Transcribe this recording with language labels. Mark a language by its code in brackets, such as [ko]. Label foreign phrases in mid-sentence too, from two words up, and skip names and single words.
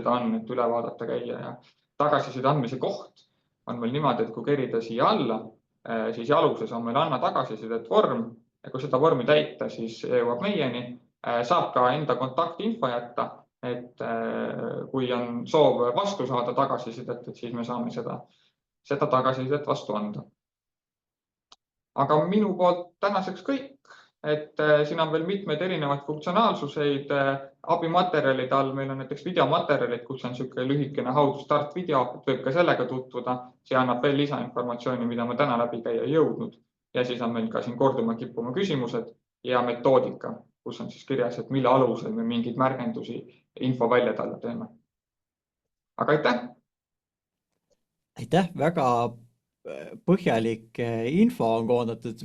[et] seda on, et üle vaadata käia ja tagasiside andmise koht on meil niimoodi, et kui kerida siia alla, siis jaluses on meil anna tagasisidet vorm ja kui seda vormi täita, siis jõuab meieni, saab ka enda kontaktinfo jätta, et kui on soov vastu saada tagasisidet, et siis me saame seda tagasisidet vastu anda. Aga minu poolt tänaseks kõik. Et siin on veel mitmeid erinevaid funktsionaalsuseid abimaterjalide all. Meil on näiteks videomaterjalid, kus on niisugune lühikene [en] how to start [et] video, et võib ka sellega tutvuda. See annab veel lisainformatsiooni, mida ma täna läbi käia ei jõudnud. Ja siis on meil ka siin korduma kippuma küsimused ja metoodika, kus on siis kirjas, et mille alusel me mingeid märgendusi info välja talle teeme. Aga aitäh! Aitäh, väga põhjalik info on koondatud.